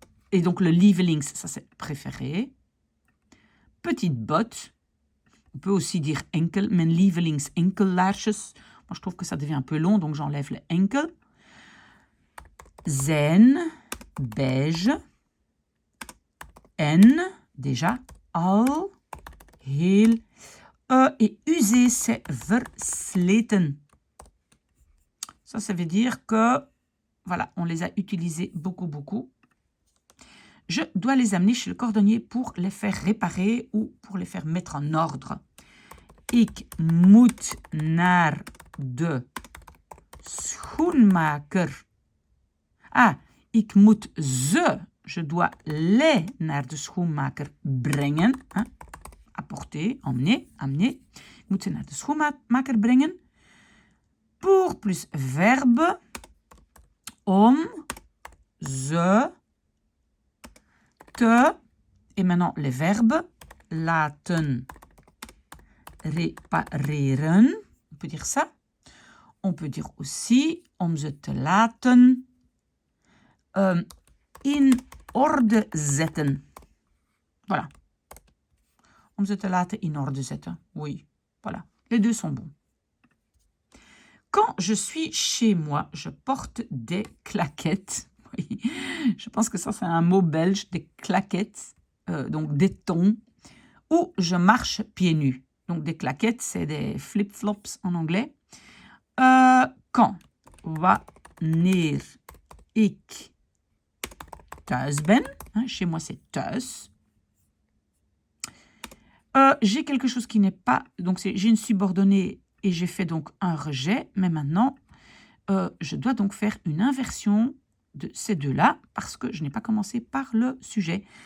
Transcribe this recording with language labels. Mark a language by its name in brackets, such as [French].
[French] Et donc le lievelings, ça c'est préféré. Petite botte. On peut aussi dire enkel. [Dutch] Mijn lievelings enkellaarsjes. [French] Moi je trouve que ça devient un peu long, donc j'enlève le enkel. [Dutch] Zijn beige. En, [French] déjà, [Dutch] al, heel. [French] Et usé, c'est versleten. Ça veut dire que, voilà, on les a utilisés beaucoup. Je dois les amener chez le cordonnier pour les faire réparer ou pour les faire mettre en ordre. [Dutch] Ik moet naar de schoenmaker. Ah, ik moet ze, [French] je dois les [Dutch] naar de schoenmaker brengen. Hein? [French] apporter, emmener, amener. [Dutch] Ik moet ze naar de schoenmaker brengen. [French] Pour plus verbe, [Dutch] om ze te, [French] et maintenant les verbes, [Dutch] laten repareren. [French] On peut dire ça. On peut dire aussi [Dutch] om ze te laten in orde zetten. [French] Voilà. [Dutch] Om ze te laten in orde zetten. [French] Oui, voilà. Les deux sont bons. Quand je suis chez moi, je porte des claquettes. Oui, je pense que ça, c'est un mot belge, des claquettes, donc des tons, ou je marche pieds nus. Donc, des claquettes, c'est des flip-flops en anglais. Quand, [Dutch] wanneer ik thuis ben, [French] hein, chez moi c'est thuis, j'ai quelque chose qui n'est pas, donc j'ai une subordonnée et j'ai fait donc un rejet, mais maintenant, je dois donc faire une inversion de ces deux-là parce que je n'ai pas commencé par le sujet.